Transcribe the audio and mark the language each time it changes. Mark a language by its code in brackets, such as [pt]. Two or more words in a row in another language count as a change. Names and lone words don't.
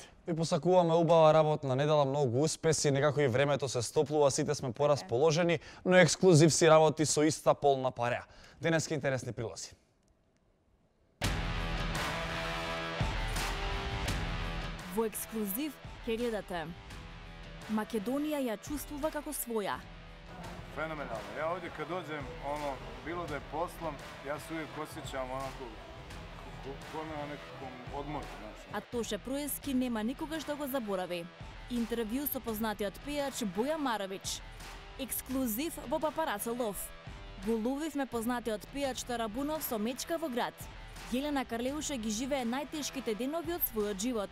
[mk] Ви посакуваме убава работна недела, многу успеси, некако и времето се стоплува, сите сме порасположени, но Ексклузив си работи со иста полна пареа. Денески интересни прилози. Во Ексклузив ќе гледате: Македонија ја чувствува како своја. [sr] Fenomenalno. Ja ovdje kad dođem, bilo da je poslom, ja se uvijek osjećam onako ko na nekakvom odmoru. [mk] А Тоше Проески нема никогаш да го заборави. Интервју со познатиот пејач Боја Маровиќ. Ексклузив во Папарацо лов. Го ловивме познатиот пејач Тарабунов со мечка во град. Јелена Карлеуша ги живее најтешките денови од својот живот.